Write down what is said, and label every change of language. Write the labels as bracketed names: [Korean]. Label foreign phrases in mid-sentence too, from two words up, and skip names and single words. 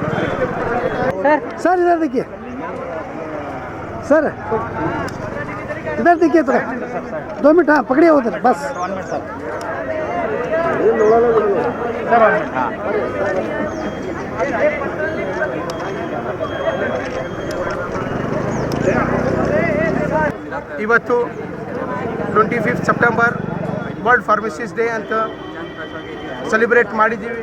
[Hindi] सर इधर देखिए सर, इधर देखिए थोड़ा 2 मिनट, हाँ पकड़िए उधर बस। [Kannada] ಇವತ್ತು 25 ಸೆಪ್ಟೆಂಬರ್ ವರ್ಲ್ಡ್ ಫಾರ್ಮಸಿಸ್ಟ್ ಡೇ ಅಂತ ಸೆಲೆಬ್ರೇಟ್ ಮಾಡಿದ್ದೀವಿ.